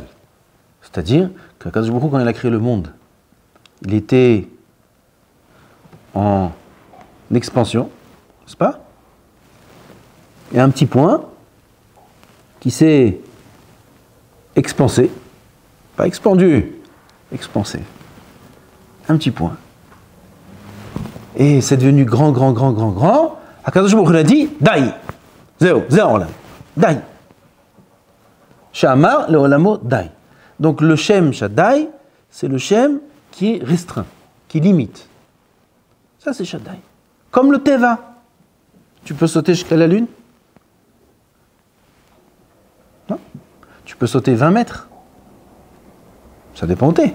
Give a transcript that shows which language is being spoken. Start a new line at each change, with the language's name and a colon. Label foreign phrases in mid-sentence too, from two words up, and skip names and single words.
French: C'est-à-dire que
Hebrew: הקדוש ברוך הוא,
French: quand il a créé le monde, il était en expansion, n'est-ce pas? Il y a un petit point qui s'est expansé, pas expandu, expansé. Un petit point. Et c'est devenu grand.
Hebrew: הקדוש ברוך הוא
French: a dit, Dai. Zéo, Dai.
Hebrew: שאמר לעולמו די.
French: Donc le
Hebrew: שם שדי,
French: c'est le Shem qui est restreint, qui limite. Ça c'est Shaddai. Comme le Teva. Tu peux sauter jusqu'à la Lune? Non. Tu peux sauter 20 mètres. Ça dépend où tu es.